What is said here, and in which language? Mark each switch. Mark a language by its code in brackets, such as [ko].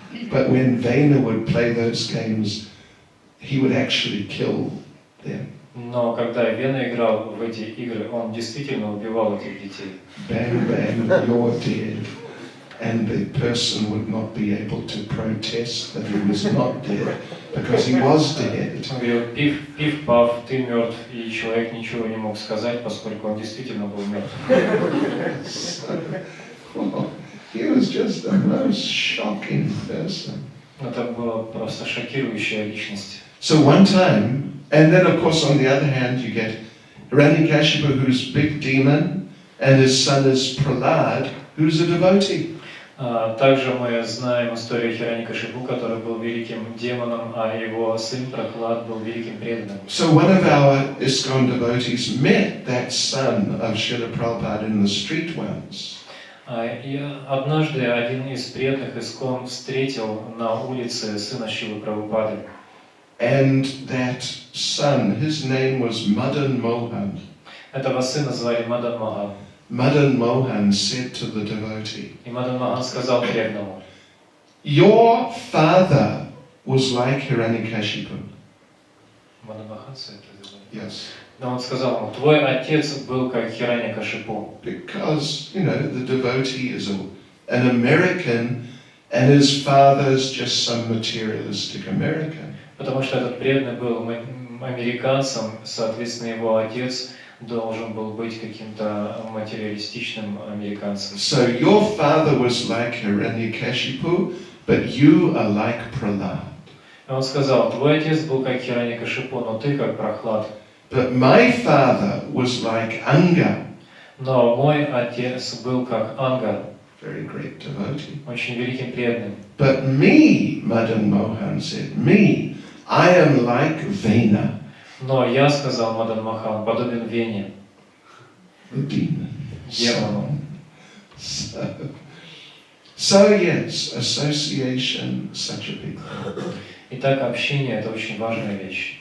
[en] But when Vena would play those games, he would actually kill them. [ru] Но когда Вена играл в эти игры, он действительно убивал этих детей. [en] Bang, bang, you're dead. And the person would not be able to protest that he was not dead, because he was dead. [ru] Он говорил, пиф-паф, ты мертв, и человек ничего не мог сказать, поскольку он действительно был мертв. [en] He was just the most shocking person. [ru] Это была просто шокирующая личность. [en] So one time, and then of course on the other hand you get Hiranyakashipu, who's big demon, and his son is Prahlad, who's a devotee. [ru] Также мы знаем историю Хираньякашипу, который был великим демоном, а его сын Прахлад был великим преданным. [en] So one of our ISKCON devotees met that son of Srila Prabhupada in the street once. [ru] И однажды один из преданных Искон встретил на улице сына Шрилы Прабхупады. [en] And that son, his name was Madan Mohan. [ru] Этого сына звали Мадан Мохан. [en] Madan Mohan said to the devotee, [ru] И Мадан Мохан сказал преданному, [en] your father was like Hiranyakashipu. [ru] Мадан Мохан [en] Yes. [ru] но он сказал ему, твой отец был как Хираньякашипу. [en] Because, you know, the devotee is an American and his father's just some materialistic American. [ru] Потому что этот преданный был американцем, соответственно, его отец должен был быть каким-то материалистичным американцем. [en] So your father was like Hiranyakashipu, but you are like Prahlad. [ru] И он сказал, твой отец был как Хираньякашипу, но ты как Прахлад. [en] But my father was like Anga. [ru] Но мой отец был как Анга, [en] Very great devotee. [ru] очень великим преданным. [en] But me, Madan Mohan said, me, I am like Vena, [ru] Но я, сказал Мадан Мохан, подобен Вене, [en] the demon. [ru] демону. [en] So yes, association, such a big thing. [ru] Итак, общение – это очень важная вещь.